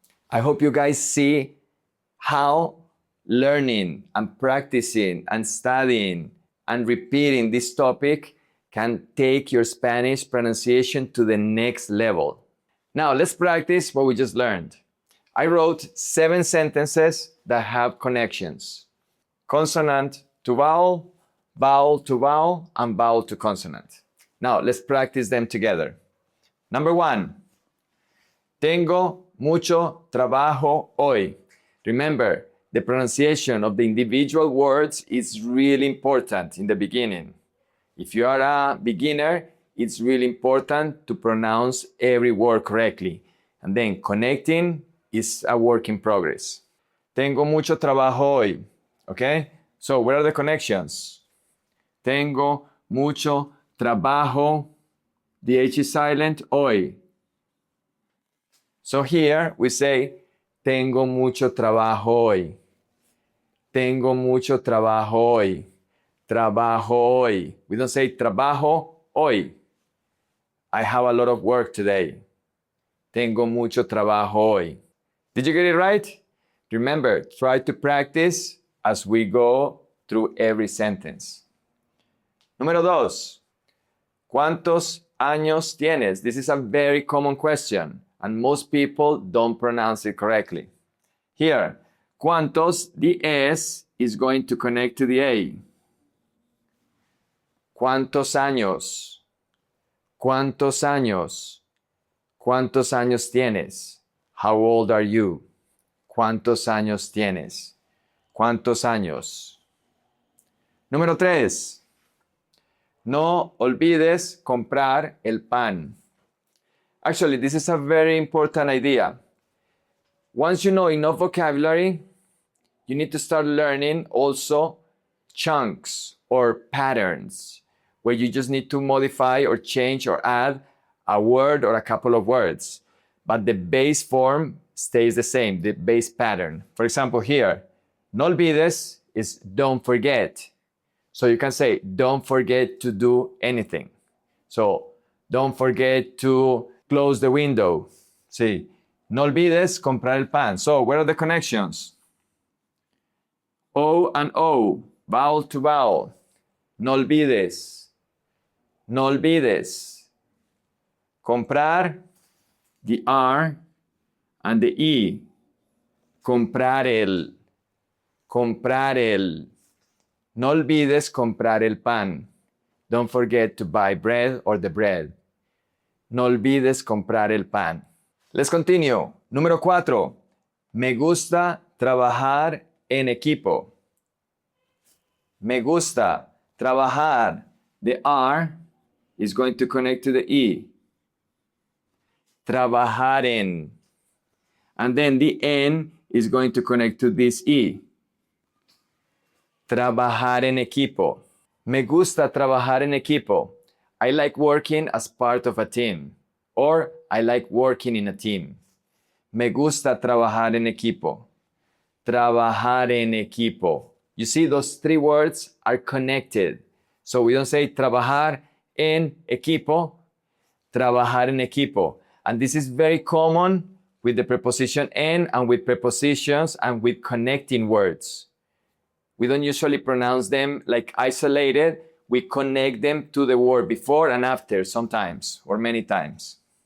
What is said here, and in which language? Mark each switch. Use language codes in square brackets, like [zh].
[en] I hope you guys see how learning and practicing and studying and repeating this topic can take your Spanish pronunciation to the next level. Now let's practice what we just learned. I wrote 7 sentences that have connections. Consonant to vowel, vowel to vowel, and vowel to consonant. Now let's practice them together. Number 1. [es] Tengo mucho trabajo hoy. [en] Remember, the pronunciation of the individual words is really important in the beginning. If you are a beginner, it's really important to pronounce every word correctly. And then connecting is a work in progress. [es] Tengo mucho trabajo hoy. [en] Okay? So where are the connections? [es] Tengo mucho trabajo. [en] The H is silent, hoy. So here we say, [es] tengo mucho trabajo hoy. Tengo mucho trabajo hoy. Trabajo hoy. [en] We don't say [es] trabajo hoy. [en] I have a lot of work today. [es] Tengo mucho trabajo hoy. [en] Did you get it right? Remember, try to practice as we go through every sentence. [es] Número 2. ¿Cuántos años tienes? [en] This is a very common question, and most people don't pronounce it correctly. Here, ¿cuántos? The S is going to connect to the A. [es] ¿Cuántos años? ¿Cuántos años? ¿Cuántos años tienes? [en] How old are you? [es] ¿Cuántos años tienes? ¿Cuántos años? Número 3. No olvides comprar el pan. [en] Actually, this is a very important idea. Once you know enough vocabulary, you need to start learning also chunks or patterns where you just need to modify or change or add a word or a couple of words. But the base form stays the same, the base pattern. For example, here, [es] no olvides [en] is don't forget. So you can say, don't forget to do anything. So, don't forget to close the window. [es] See, no olvides comprar el pan. [en] So, where are the connections? O and O, vowel to vowel. [es] No olvides. No olvides. Comprar, [en] the R and the E. [es] Comprar el. Comprar el. No olvides comprar el pan. [en] Don't forget to buy bread or the bread. [es] No olvides comprar el pan. [en] Let's continue. [es] Número 4. Me gusta trabajar en equipo. Me gusta trabajar. [en] The R is going to connect to the E. Trabajar en. And then the N is going to connect to this E. [es] Trabajar en equipo. Me gusta trabajar en equipo. [en] I like working as part of a team. Or I like working in a team. [es] Me gusta trabajar en equipo. Trabajar en equipo. [en] You see, those three words are connected. So we don't say [es] trabajar en equipo, trabajar en equipo. [en] And this is very common with the preposition en and with prepositions and with connecting words. We don't usually pronounce them like isolated. We connect them to the word before and after sometimes or many times.